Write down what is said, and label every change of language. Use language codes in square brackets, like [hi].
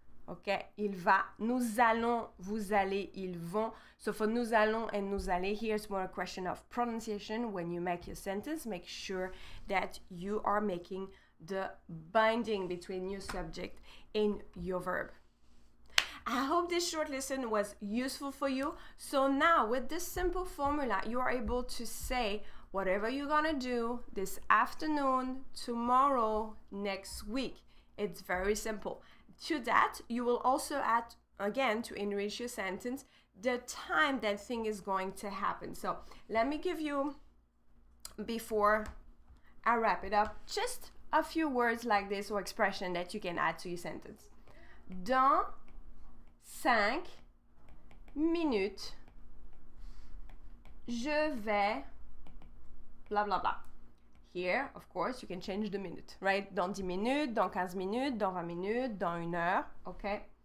[fr] Okay, il va, nous allons, vous allez, ils vont. [en] So for [fr] nous allons [en] and [fr] nous allez, [en] here's more a question of pronunciation. When you make your sentence, make sure that you are making the binding between your subject and your verb. I hope this short lesson was useful for you. So now with this simple formula, you are able to say whatever you're gonna do this afternoon, tomorrow, next week. It's very simple. To that, you will also add, again, to enrich your sentence, the time that thing is going to happen. So let me give you, before I wrap it up, just a few words like this or expression that you can add to your sentence. [fr] Dans 5 minutes, je vais, blah, blah, blah. [en] Here, of course, you can change the minute, right? [fr] Dans 10 minutes, dans 15 minutes, dans 20 minutes, dans 1 heure, okay?